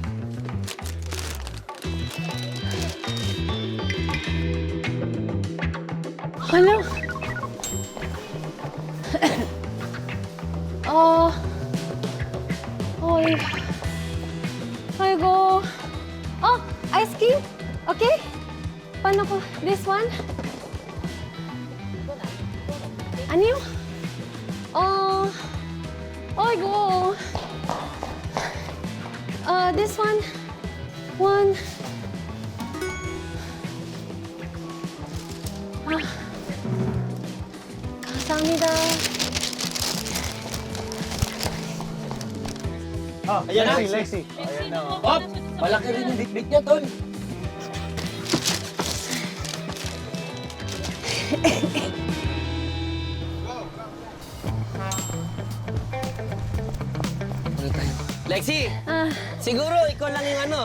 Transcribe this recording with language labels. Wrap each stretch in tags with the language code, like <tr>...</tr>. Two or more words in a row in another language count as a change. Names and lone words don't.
<en>Hello?</en> <tl>Oy.</tl> <en>Ay, go. Oh, ice cream? Okay?</en> <tl>Paano ko?</tl> <en>This one?</en> <tl>Ano yun? Oy,</tl> <en>go. This one? One.</en> <ko>감사합니다.</ko> <tl>Ayan na, Lexi. Hop! Malaki rin yung bitbit niya, Tol. Lexi, siguro ikaw lang yung ano.</tl>